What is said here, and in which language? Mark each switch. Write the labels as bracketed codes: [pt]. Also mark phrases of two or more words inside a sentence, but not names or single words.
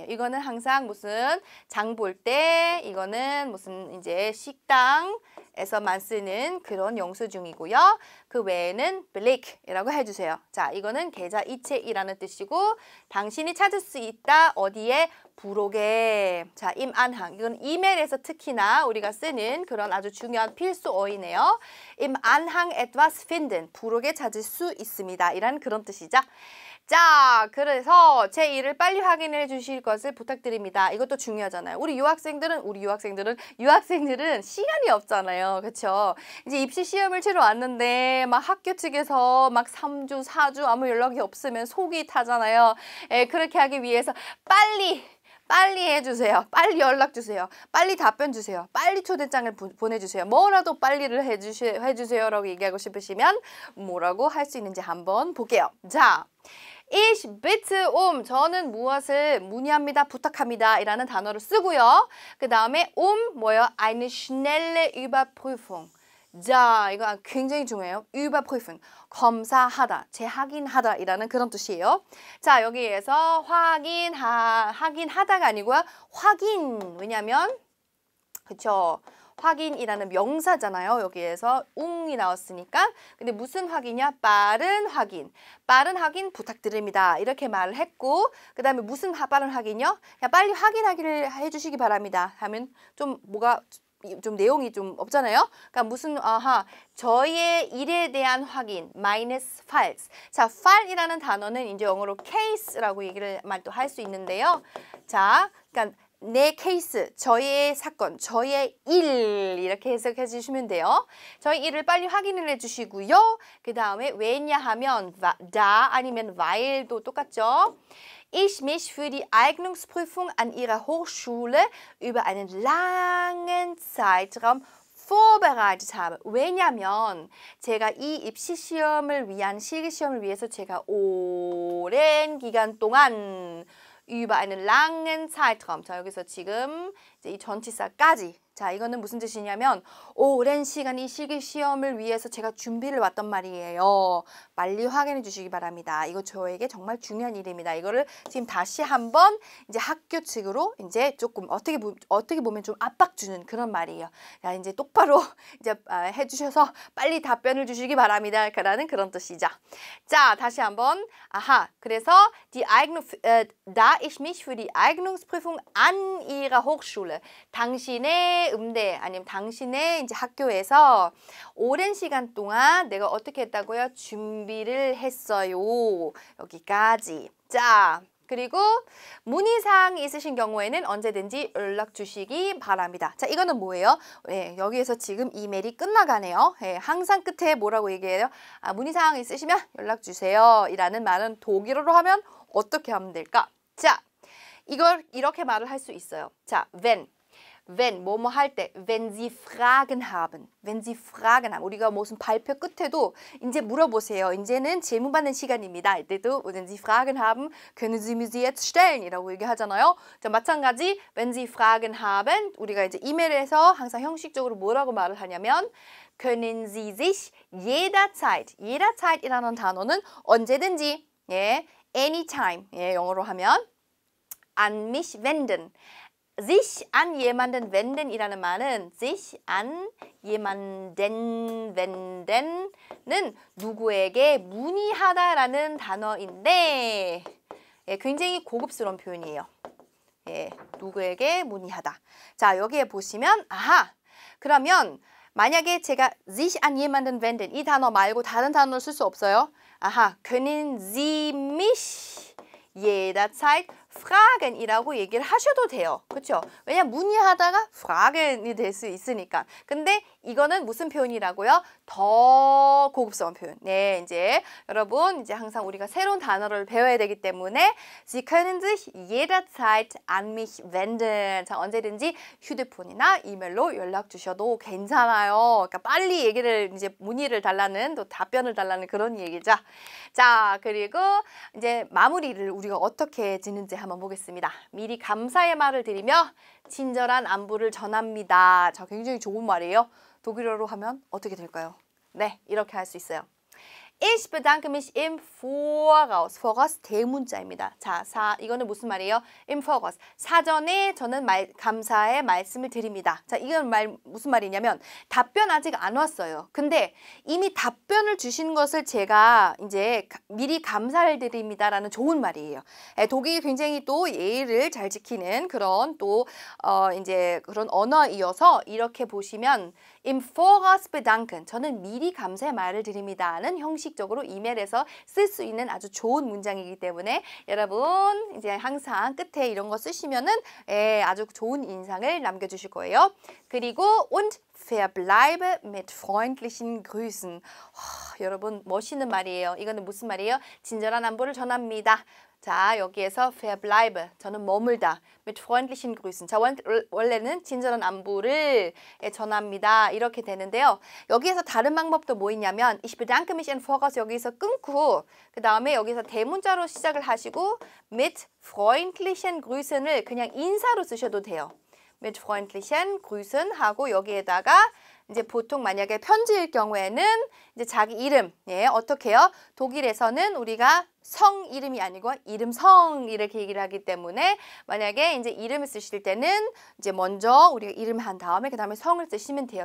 [ko] 이거는 항상 무슨 장 볼 때 이거는 무슨 이제 식당에서만 쓰는 그런 영수증이고요. 그 외에는 Beleg이라고 해주세요. 자, 이거는 계좌이체이라는 뜻이고 당신이 찾을 수 있다. 어디에? 부록에. 자, [de] im Anhang. [ko] 이건 이메일에서 특히나 우리가 쓰는 그런 아주 중요한 필수어이네요. [de] im Anhang etwas finden. [ko] 부록에 찾을 수 있습니다. 이란 그런 뜻이죠. 자, 그래서 제 일을 빨리 확인해 주실 것을 부탁드립니다. 이것도 중요하잖아요. 우리 유학생들은 시간이 없잖아요. 그렇죠? 이제 입시 시험을 치러 왔는데 막 학교 측에서 막 3주, 4주 아무 연락이 없으면 속이 타잖아요. 그렇게 하기 위해서 빨리 해주세요. 빨리 연락 주세요. 빨리 답변 주세요. 빨리 초대장을 보내주세요. 뭐라도 빨리를 해주세요라고 얘기하고 싶으시면 뭐라고 할 수 있는지 한번 볼게요. 자, [de] Ich bitte [ko] 저는 무엇을 문의합니다, 부탁합니다 이라는 단어를 쓰고요. 그 다음에 뭐예요? [de] Eine schnelle Überprüfung. [ko] 자, 이거 굉장히 중요해요. Überprüfen. 검사하다, 재확인하다 이라는 그런 뜻이에요. 자, 여기에서 확인하다가 아니고요. 확인. 왜냐면 그쵸? 확인이라는 명사잖아요. 여기에서 웅이 나왔으니까. 근데 무슨 확인이야? 빠른 확인. 빠른 확인 부탁드립니다. 이렇게 말을 했고 그 다음에 무슨 빠른 확인이요? 야, 빨리 확인하기를 해주시기 바랍니다. 하면 좀 뭐가 좀 내용이 좀 없잖아요. 그러니까 무슨 저의 일에 대한 확인 [en] minus files. [ko] 자, file이라는 단어는 이제 영어로 case라고 얘기를 또 할 수 있는데요. 자, 그러니까 내 케이스, 저의 사건, 저의 일 이렇게 해석해 주시면 돼요. 저의 일을 빨리 확인을 해주시고요. 그 다음에 왜냐하면 da 아니면 weil도 똑같죠. [de] Ich mich für die Eignungsprüfung an ihrer Hochschule über einen langen Zeitraum vorbereitet habe. [ko] 왜냐면 제가 이 입시 시험을 위한 실기 시험을 위해서 제가 오랜 기간 동안 [de] über einen langen Zeitraum. [ko] 자, 여기서 지금 이제 이 전치사까지. 자, 이거는 무슨 뜻이냐면 오랜 시간 이 실기 시험을 위해서 제가 준비를 왔단 말이에요. 빨리 확인해 주시기 바랍니다. 이거 저에게 정말 중요한 일입니다. 이거를 지금 다시 한번 이제 학교 측으로 이제 조금 어떻게 보면 좀 압박 주는 그런 말이에요. 야, 이제 똑바로 이제 해주셔서 빨리 답변을 주시기 바랍니다. 라는 그런 뜻이죠. 자, 다시 한번. 그래서 [de] da ich mich für die Eignungsprüfung an ihrer Hochschule [ko] 당신의 음대 아니면 당신의 이제 학교에서 오랜 시간 동안 내가 어떻게 했다고요? 준비를 했어요. 여기까지. 자, 그리고 문의사항이 있으신 경우에는 언제든지 연락 주시기 바랍니다. 자, 이거는 뭐예요? 여기에서 지금 이메일이 끝나가네요. 항상 끝에 뭐라고 얘기해요? 문의사항이 있으시면 연락 주세요. 이라는 말은 독일어로 하면 어떻게 하면 될까? 자, 이걸 이렇게 말을 할 수 있어요. 자, wenn, 뭐뭐 할 때, [de] wenn Sie Fragen haben. wenn Sie Fragen haben. [ko] 우리가 무슨 발표 끝에도 이제 물어보세요. 이제는 질문 받는 시간입니다. [de] 이때도 wenn Sie Fragen haben, können Sie mir sie jetzt stellen. [ko] 이라고 얘기하잖아요. 자, 마찬가지, [de] wenn Sie Fragen haben. [ko] 우리가 이제 이메일에서 항상 형식적으로 뭐라고 말을 하냐면, [de] können Sie sich jederzeit. [ko] jederzeit이라는 단어는 언제든지, anytime. 영어로 하면, [de] an mich wenden. sich an jemanden wenden [ko] 이라는 말은 [de] sich an jemanden wenden [ko] 는 누구에게 문의하다라는 단어인데 굉장히 고급스러운 표현이에요. 누구에게 문의하다. 자, 여기에 보시면 그러면 만약에 제가 [de] sich an jemanden wenden [ko] 이 단어 말고 다른 단어를 쓸 수 없어요. [de] können Sie mich jederzeit fragen이라고 [ko] 얘기를 하셔도 돼요. 그렇죠? 왜냐면 문의하다가 fragen이 될 수 있으니까. 근데 이거는 무슨 표현이라고요? 더 고급스러운 표현. 네, 이제 여러분 이제 항상 우리가 새로운 단어를 배워야 되기 때문에 [de] Sie können sich jederzeit an mich wenden. [ko] 자, 언제든지 휴대폰이나 이메일로 연락 주셔도 괜찮아요. 그러니까 빨리 얘기를 이제 문의를 달라는 또 답변을 달라는 그런 얘기죠. 자, 그리고 이제 마무리를 우리가 어떻게 짓는지 한번 보겠습니다. 미리 감사의 말을 드리며 친절한 안부를 전합니다. 자, 굉장히 좋은 말이에요. 독일어로 하면 어떻게 될까요? 네, 이렇게 할 수 있어요. [de] Ich bedanke mich im Voraus. [ko] Voraus 대문자입니다. 자, 이거는 무슨 말이에요? [de] Im Voraus. [ko] 사전에 저는 감사의 말씀을 드립니다. 자, 이건 무슨 말이냐면 답변 아직 안 왔어요. 근데 이미 답변을 주신 것을 제가 이제 미리 감사를 드립니다라는 좋은 말이에요. 독일이 굉장히 또 예의를 잘 지키는 그런 또 이제 그런 언어이어서 이렇게 보시면 [de] Im Voraus bedanken. [ko] 저는 미리 감사의 말을 드립니다는 형식적으로 이메일에서 쓸 수 있는 아주 좋은 문장이기 때문에 여러분 이제 항상 끝에 이런 거 쓰시면은 아주 좋은 인상을 남겨주실 거예요. [de] 그리고 und verbleibe mit freundlichen Grüßen. [ko] 여러분 멋있는 말이에요. 이거는 무슨 말이에요? 친절한 안부를 전합니다. 자, 여기에서 verbleibe, 저는 머물다. [de] mit freundlichen Grüßen. [ko] 자, 원래는 친절한 안부를 전합니다. 이렇게 되는데요. 여기에서 다른 방법도 뭐 있냐면 [de] ich bedanke mich im Voraus [ko] 여기서 끊고 그 다음에 여기서 대문자로 시작을 하시고 [de] mit freundlichen Grüßen [ko] 을 그냥 인사로 쓰셔도 돼요. [de] mit freundlichen Grüßen [ko] 하고 여기에다가 이제 보통 만약에 편지일 경우에는 이제 자기 이름, 예, 어떻게 해요? 독일에서는 우리가 성 이름이 아니고 이름 성 이렇게 얘기를 하기 때문에 만약에 이제 이름을 쓰실 때는 이제 먼저 우리가 이름 한 다음에 그 다음에 성을 쓰시면 돼요.